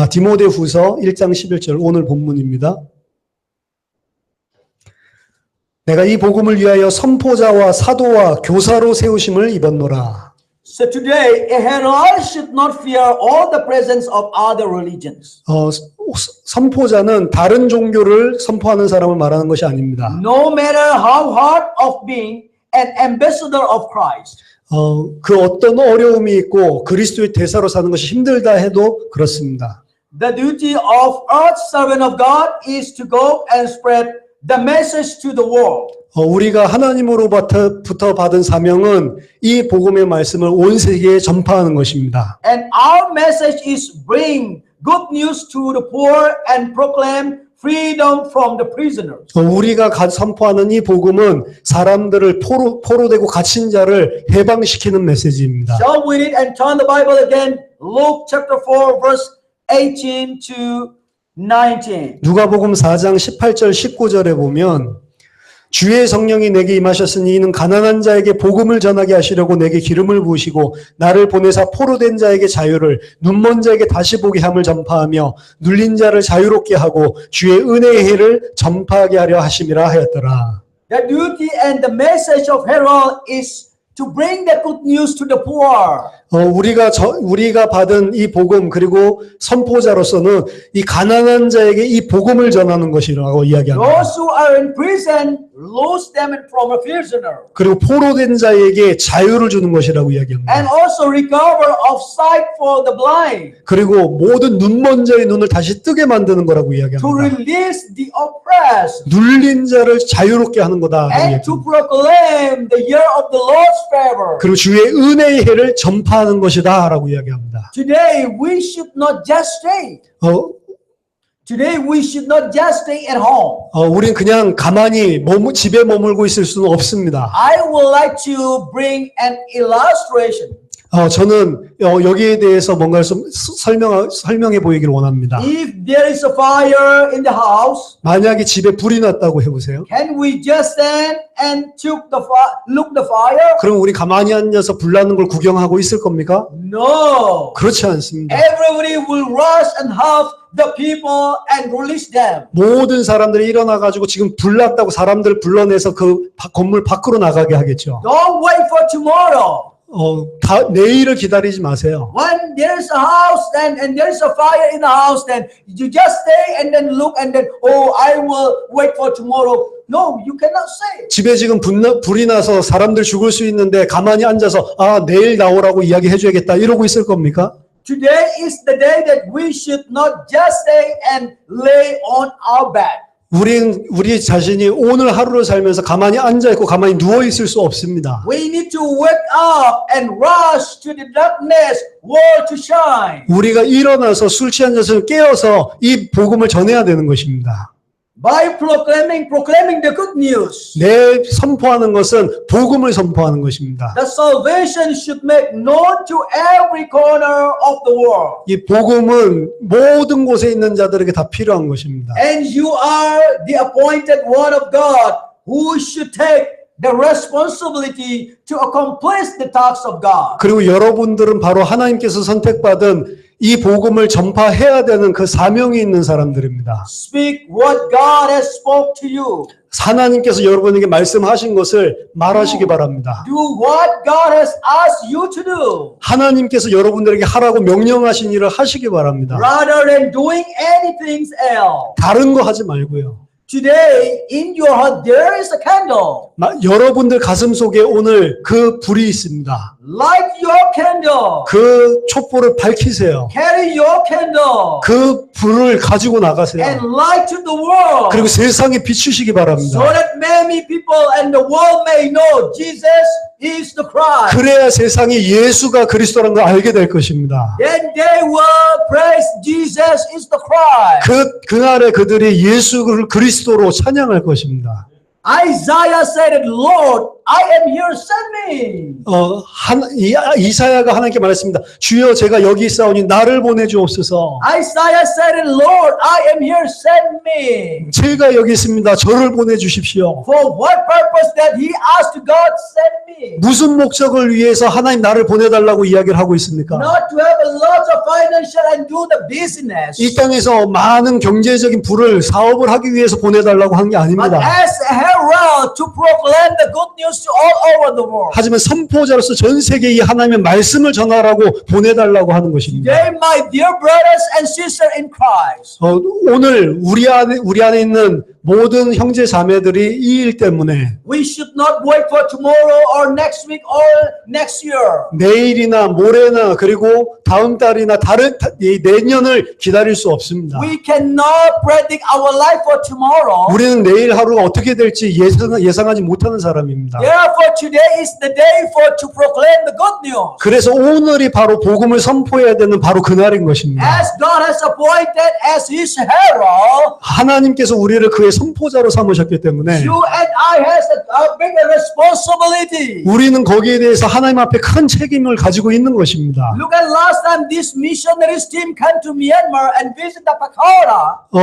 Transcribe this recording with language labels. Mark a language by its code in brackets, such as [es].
[ko] 디모데후서 1장 11절 오늘 본문입니다. 내가 이 복음을 위하여 선포자와 사도와 교사로 세우심을 입었노라. [en] So today, a herald should not fear all the presence of other religions. [ko] 선포자는 다른 종교를 선포하는 사람을 말하는 것이 아닙니다. [en] No matter how hard of being an ambassador of Christ. [ko] 그 어떤 어려움이 있고 그리스도의 대사로 사는 것이 힘들다 해도 그렇습니다. [en] The duty of earth servant of God is to go and spread the message to the world. [ko] 우리가 하나님으로부터 받은 사명은 이 복음의 말씀을 온 세계에 전파하는 것입니다. [en] And our message is bring good news to the poor and proclaim freedom from the prisoners. [ko] 우리가 선포하는 이 복음은 사람들을 포로되고 갇힌 자를 해방시키는 메시지입니다. [en] Shall we read and turn the Bible again? Luke chapter 4 verse 18 to 19. [ko] 누가복음 4장 18절 19절에 보면 주의 성령이 내게 임하셨으니 이는 가난한 자에게 복음을 전하게 하시려고 내게 기름을 부으시고 나를 보내사 포로된 자에게 자유를 눈먼 자에게 다시 보게 함을 전파하며 눌린 자를 자유롭게 하고 주의 은혜의 해를 전파하게 하려 하심이라 하였더라. [en] The duty and the message of herald is to bring the good news to the poor. [ko] 우리가 받은 이 복음 그리고 선포자로서는 이 가난한 자에게 이 복음을 전하는 것이라고 이야기합니다. [en] Those who are in prison, loose them from a prisoner. [ko] 그리고 포로된 자에게 자유를 주는 것이라고 이야기합니다. [en] And also recover of sight for the blind. [ko] 그리고 모든 눈먼 자의 눈을 다시 뜨게 만드는 거라고 [en] To [ko] 이야기합니다. [en] release the oppressed. [ko] 눌린 자를 자유롭게 하는 거다. [en] And to proclaim the year of the Lord's favor. [ko] 그리고 주의 은혜의 해를 전파하는 것이다 라고 이야기합니다. [en] Today we should not just stay. Today we should not just stay at home. [ko] 우린 그냥 가만히 집에 머물고 있을 수는 없습니다. [en] I would like to bring an illustration. [ko] 저는 여기에 대해서 뭔가를 좀 설명해 보이기를 원합니다. [en] If there is a fire in the house, [ko] 만약에 집에 불이 났다고 해보세요. [en] can we just stand and look the fire? [ko] 그럼 우리 가만히 앉아서 불 나는 걸 구경하고 있을 겁니까? [en] No. [ko] 그렇지 않습니다. [en] Everybody will rush and help the people and release them. [ko] 모든 사람들이 일어나가지고 지금 불 났다고 사람들을 불러내서 그 건물 밖으로 나가게 하겠죠. [en] Don't wait for tomorrow. [ko] 내일을 기다리지 마세요. [en] When there's a house and there's a fire in the house, then you just stay and then look and then, oh, I will wait for tomorrow. No, you cannot say. [ko] 집에 지금 불이 나서 사람들 죽을 수 있는데 가만히 앉아서 내일 나오라고 이야기해줘야겠다 이러고 있을 겁니까? [en] Today is the day that we should not just stay and lay on our bed. [ko] 우리 자신이 오늘 하루를 살면서 가만히 앉아있고 가만히 누워있을 수 없습니다. [en] We need to wake up and rush to the darkness world to shine. [ko] 우리가 일어나서 술 취한 자를 깨어서 이 복음을 전해야 되는 것입니다. [en] By proclaiming the good news. [ko] 내 선포하는 것은 복음을 선포하는 것입니다. [en] The salvation should make known to every corner of the world. [ko] 이 복음은 모든 곳에 있는 자들에게 다 필요한 것입니다. [en] And you are the appointed one of God who should take the responsibility to accomplish the tasks of God. [ko] 그리고 여러분들은 바로 하나님께서 선택받은 이 복음을 전파해야 되는 그 사명이 있는 사람들입니다. [en] Speak what God has spoke to you. [ko] 하나님께서 여러분에게 말씀하신 것을 말하시기 바랍니다. [en] Do what God has asked you to do. [ko] 하나님께서 여러분들에게 하라고 명령하신 일을 하시기 바랍니다. [en] Rather than doing anything else. [ko] 다른 거 하지 말고요. [en] Today, in your heart, there is a candle. [ko] 여러분들 가슴 속에 오늘 그 불이 있습니다. [en] Light your candle. [ko] 그 촛불을 밝히세요. [en] Carry your candle. [ko] 그 불을 가지고 나가세요. [en] And light to the world. [ko] 그리고 세상에 비추시기 [en] So [ko] 바랍니다. [en] that many people and the world may know Jesus is the Christ. [ko] 그래야 세상이 예수가 그리스도라는 걸 알게 될 것입니다. [en] Then they will praise Jesus is the Christ. [ko] 그날에 그들이 예수를 그리스도로 찬양할 것입니다. [en] Isaiah said it, Lord, I am here, send me. [ko] 이사야가 하나님께 말했습니다. 주여 제가 여기 있사오니 나를 보내주옵소서. [en] Isaiah said it, Lord, I am here, send me. [ko] 제가 여기 있습니다. 저를 보내주십시오. [en] For what purpose that he asked God, send me? [ko] 무슨 목적을 위해서 하나님 나를 보내달라고 이야기를 하고 있습니까? [en] Not to have a lot of financial and do the business. [ko] 이 땅에서 많은 경제적인 부를 사업을 하기 위해서 보내달라고 한 게 [en] But [ko] 아닙니다. [en] as a herald to proclaim the good news to all over the world. [ko] 하지만 선포자로서 전 세계에 이 하나님의 말씀을 전하라고 보내달라고 하는 것입니다. [en] Today, my dear brothers and sisters in Christ, [ko] 오늘 우리 안에 있는 모든 형제 자매들이 이 일 때문에 [en] we should not wait for tomorrow or next week or next year. [ko] 내일이나 모레나 그리고 다음 달이나 내년을 기다릴 수 없습니다. [en] We cannot predict our life for tomorrow. [ko] 우리는 내일 하루가 어떻게 될지 예상하지 못하는 사람입니다. [en] Therefore, today is the day for to proclaim the good news. [ko] 그래서 오늘이 바로 복음을 선포해야 되는 바로 그날인 것입니다. [en] As God has appointed as His herald, [ko] 하나님께서 우리를 그의 선포자로 삼으셨기 때문에 [en] you and I has a big responsibility. [ko] 우리는 거기에 대해서 하나님 앞에 큰 책임을 가지고 있는 것입니다. [en] Look at last time this missionaries team came to Myanmar and visited the Pakhora.